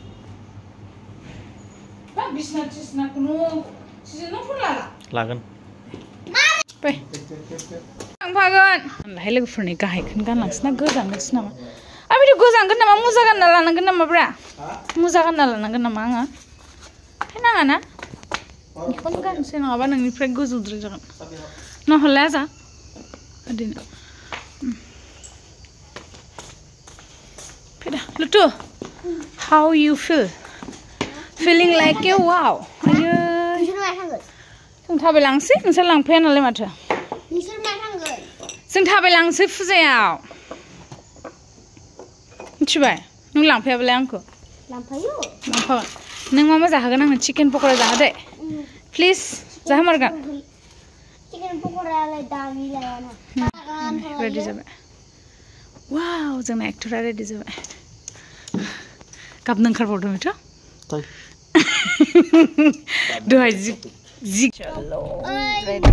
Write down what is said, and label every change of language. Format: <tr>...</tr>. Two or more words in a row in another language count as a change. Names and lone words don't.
<brx>बा बिसना तिसनाखौनो सिजोनाव फन लागोन फै थांफागोन होनलाय लोगोफोरनि गाहायखौनो गानलांसै ना गोजांनोसै नामा आरो बिदि गोजांगोन नामा मुजा गानना लानांगोन नामा ब्रा मुजा गानना लानांगोन नामा आङो नाङा ना बेखौनो गानसै नङाबा नोंनिफ्राय गोजौद्राय जागोन नहले जा ओरैनो</brx> <hi>फैदा लुटु</hi> <en>how you feel feeling like a wow</en> <brx>आयो जों थाबायलांसै नोंसोर लांफैया नालाय माथो जों थाबायलांसै फुजायाव मिथिबाय नों लांफैयाबालाय आंखौ लांफागोन नों मा जाहोगोन आंनो चिकेन पक'रा जाहो दे प्लिज जाहोमारगोन रेडि जाबाय वाव जोंना एक्टरा रेडि जाबाय गाबनो ओंखारबावदों मिथु दहाय जि रेडि</brx>